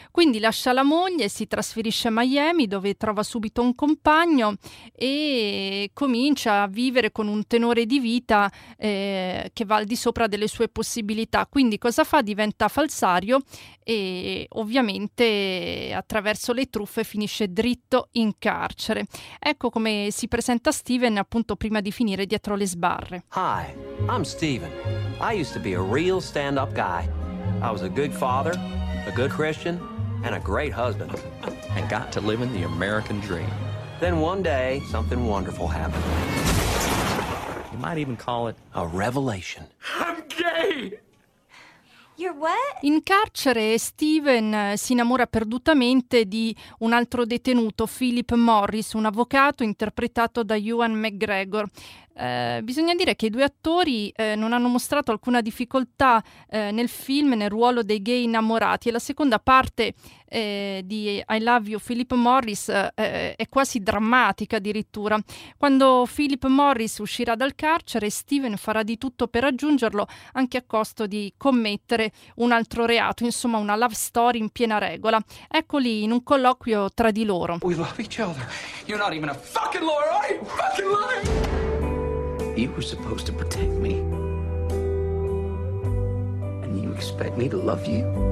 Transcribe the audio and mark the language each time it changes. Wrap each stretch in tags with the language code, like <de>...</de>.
<it>Quindi lascia la moglie, si trasferisce a Miami dove trova subito un compagno e comincia a vivere con un tenore di vita che va al di sopra delle sue possibilità. Quindi cosa fa? Diventa falsario e ovviamente attraverso le truffe finisce dritto in carcere. Ecco come si presenta Stephen appunto prima di finire dietro le sbarre.</it> <en>Hi, I'm Stephen. I used to be a real stand-up guy. I was a good father, a good Christian, and a great husband. And got to live in the American dream. Then one day, something wonderful happened. You might even call it a revelation. I'm gay! You're what?</en> <it>In carcere Stephen si innamora perdutamente di un altro detenuto, Philip Morris, un avvocato interpretato da Ewan McGregor. Bisogna dire che i due attori non hanno mostrato alcuna difficoltà nel film, nel ruolo dei gay innamorati, e la seconda parte di I Love You Philip Morris è quasi drammatica addirittura. Quando Philip Morris uscirà dal carcere, Stephen farà di tutto per raggiungerlo, anche a costo di commettere un altro reato, insomma una love story in piena regola. Eccoli in un colloquio tra di loro.</it> <en>We love each other. You're not even a fucking lawyer, are you? Fucking lawyer! You were supposed to protect me. And you expect me to love you?</en>